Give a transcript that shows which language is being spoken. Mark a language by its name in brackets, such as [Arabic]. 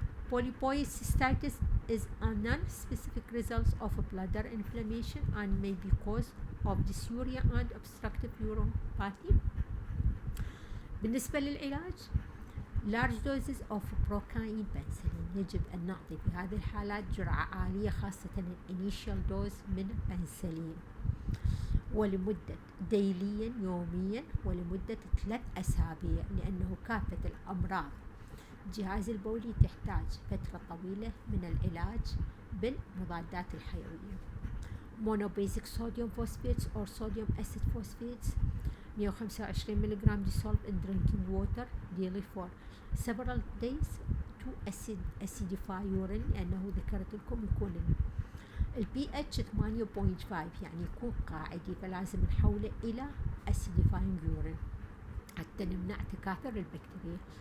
[English] Polypoid cystitis is a non-specific result of a bladder inflammation and may be caused of dysuria and obstructive uropathy. بالنسبة للعلاج: large doses of procaine penicillin. [Arabic] يجب أن نعطي في هذه الحالات جرعة عالية خاصة الانيشال دوز من بنسلين ولمدة ديليا يوميا ولمدة 3 أسابيع، لأنه كافة الأمراض الجهاز البولي تحتاج فترة طويلة من العلاج بالمضادات الحيوية. [English] Monobasic sodium phosphates or sodium acid phosphates 125 ملغ dissolved in drinking water daily for several days to acidify urine، لأنه ذكرت لكم يكون pH 8.5 يعني يكون قاعدي، فلازم نحوله إلى acidifying urine حتى نمنع تكاثر البكتيريا.